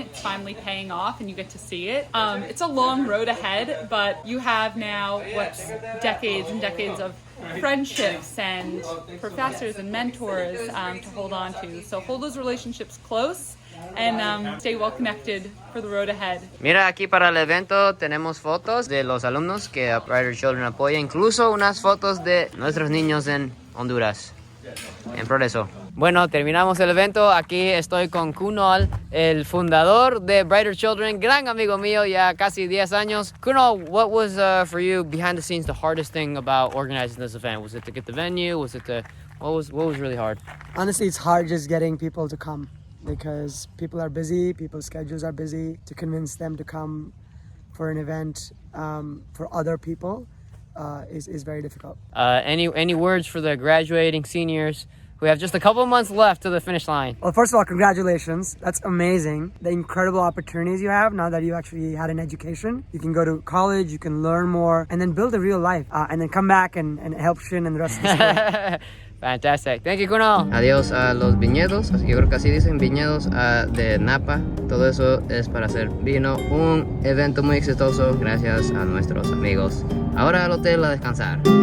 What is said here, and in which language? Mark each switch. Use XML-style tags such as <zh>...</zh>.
<en>It's finally paying off, and you get to see it. It's a long road ahead, but you have now what's decades and decades of friendships and professors and mentors to hold on to. So hold those relationships close and stay well connected for the road ahead.</en> <es>Mira, aquí para el evento tenemos fotos de los alumnos que a Brighter Children apoya, incluso unas fotos de nuestros niños en Honduras. En progreso. Bueno, terminamos el evento. Aquí estoy con Kunal, el fundador de Brighter Children, gran amigo mío, ya casi 10 años.</es> <en>Kunal, what was for you behind the scenes the hardest thing about organizing this event? Was it to get the venue? Was it what was really hard? Honestly, it's hard just getting people to come because people are busy, people's schedules are busy. To convince them to come for an event for other people is very difficult. Any words for the graduating seniors who have just a couple months left to the finish line? Well, first of all, congratulations. That's amazing. The incredible opportunities you have now that you actually had an education. You can go to college, you can learn more, and then build a real life, and then come back and help Shin and the rest of the school. Fantastic. Thank you, Kunal.</en> <es>Adiós a los viñedos, yo creo que así dicen, viñedos de Napa. Todo eso es para hacer vino. Un evento muy exitoso gracias a nuestros amigos. Ahora al hotel a descansar.</es>